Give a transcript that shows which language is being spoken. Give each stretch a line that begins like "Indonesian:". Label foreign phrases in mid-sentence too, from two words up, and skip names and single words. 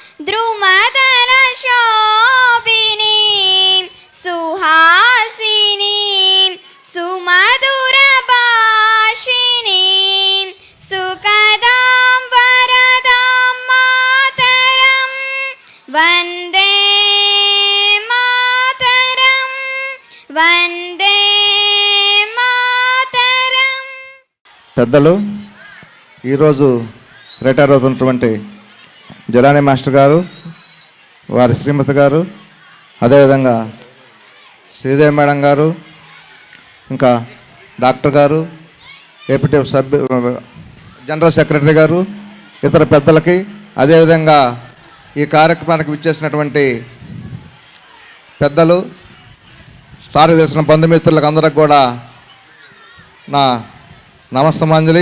Sanskrit: द्रुमदलशोभिनीं सुहासिनीं सुमधुरभाषिणीं सुखदां वरदां मातरं वन्दे मातरं वन्दे मातरम्.
Telugu: పెద్దలు, ఈరోజు రిటైర్ అవుతున్నటువంటి జిలానీ మాస్టర్ గారు, వారి శ్రీమతి గారు, అదేవిధంగా శ్రీదేవి మేడం గారు, ఇంకా డాక్టర్ గారు, ఏపీటీఎఫ్
English: general secretary
Telugu: గారు, ఇతర పెద్దలకి, అదేవిధంగా ఈ కార్యక్రమానికి విచ్చేసినటువంటి పెద్దలు, సారి చేసిన బంధుమిత్రులకు అందరికి కూడా నా నమస్తమాంజలి.